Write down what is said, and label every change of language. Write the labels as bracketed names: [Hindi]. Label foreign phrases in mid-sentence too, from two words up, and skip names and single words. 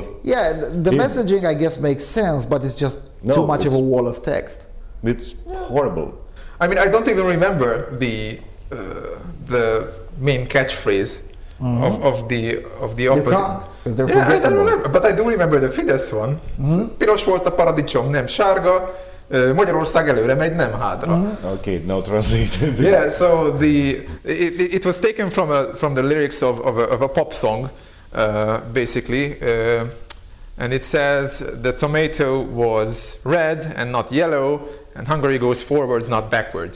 [English] Yeah, the messaging I guess makes sense, but it's just too much of a wall of text. It's horrible. I mean, I don't even remember the main catchphrase of the opposite. You can't, because they're I don't forgettable. remember, but I do remember the Fidesz one. [Hungarian] Piros volt a paradicsom, nem sárga. Magyarország előre megy, nem hátra. [English] Okay, now translated. Yeah, so it was taken from the lyrics of a pop song, basically, and it says the tomato was red and not yellow, and Hungary goes forwards, not backwards.